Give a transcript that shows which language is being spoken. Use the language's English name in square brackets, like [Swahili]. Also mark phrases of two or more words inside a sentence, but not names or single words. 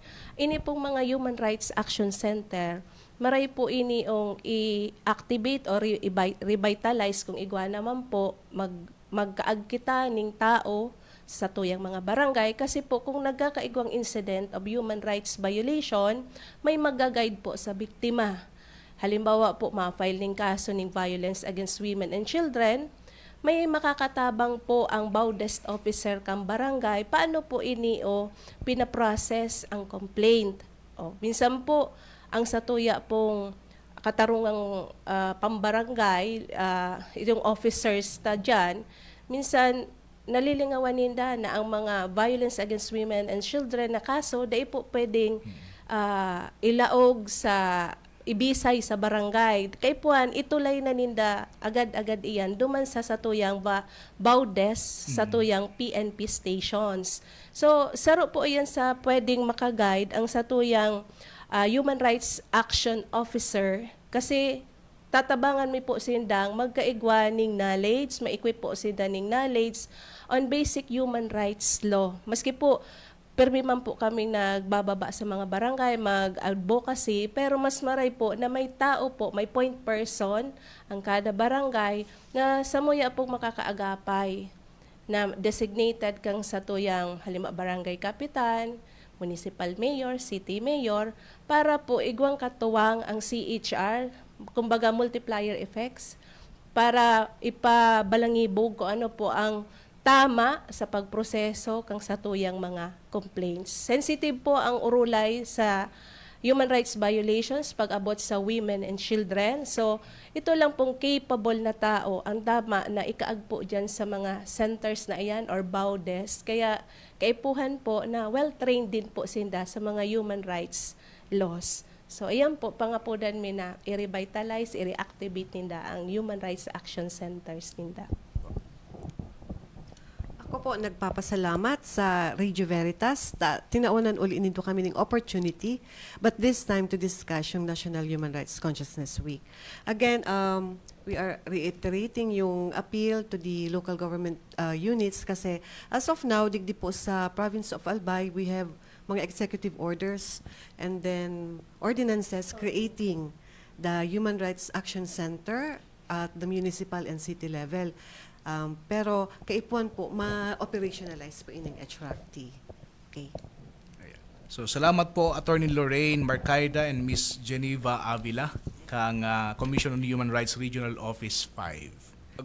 [Bikol] Ini pong mga Human Rights Action Center, maray po ini ong i-activate or revitalize kung igwa naman po magkaag kita ning tao sa tuyang mga barangay kasi po kung nagkakaigwang [English] incident of human rights violation, [Bikol] may mag-guide po sa biktima. Halimbawa po, ma-file ning kaso ng [English] violence against women and children, [Bikol] may makakatabang po ang BAUDEST officer kang barangay, paano po ini pinaprocess ang complaint. Minsan po, ang satuya pong katarungang pambarangay, yung officers ta dyan, minsan nalilingawan ninda na ang mga [English] violence against women and children [Bikol] na kaso, dahil po pwedeng ilaog sa ibisay sa barangay. Kay puan, itulay na ninda agad-agad iyan duman sa satuyang BAUDES, satuyang PNP stations. So, saro po iyan sa pwedeng makaguide ang satuyang Human Rights Action Officer kasi tatabangan mi po sindang magkaigwa ning knowledge, ma-equip po sinda ning [English] knowledge on basic human rights law. [Bikol] Maski po, permi man po kaming nagbababa sa mga barangay, mag-advocacy, pero mas maray po na may tao po, may point person ang kada barangay na samuya po makakaagapay na designated kang satuyang halima barangay kapitan, [English] municipal mayor, city mayor, [Bikol] para po igwang katuwang ang CHR, kumbaga [English] multiplier effects, [Bikol] para ipabalangibog kung ano po ang tama sa pagproseso kang satuyang mga complaints. Sensitive po ang urulay sa [English] human rights violations [Bikol] pag abot sa [English] women and children. [Bikol] So, ito lang pong capable na tao ang tama na ikaagpo dyan sa mga centers na iyan or BAUDES. Kaya, kaipuhan po na well-trained din po sinda sa mga [English] human rights laws. [Bikol] So, ayan po, pangapudan mi na i-revitalize, i-reactivate ninda ang human rights action centers ninda. Ako po nagpapasalamat sa Radio Veritas. Tinaunan uli nito kami ng opportunity, [English] but this time to discuss [Bikol] yung National Human Rights Consciousness Week. [English] Again, we are reiterating yung appeal to the local government units kasi as of now, [Bikol] digdi po sa [English] province of Albay, we have mga executive orders and then ordinances creating the Human Rights Action Center at the municipal and city level. [Bikol] Pero kaipuan po, ma-operationalize po ining HRT. [English] Okay. [Bikol] Ayan. So salamat po Attorney Lorraine Marcaida and Miss Geneva Avila kang Commission on Human Rights Regional Office 5.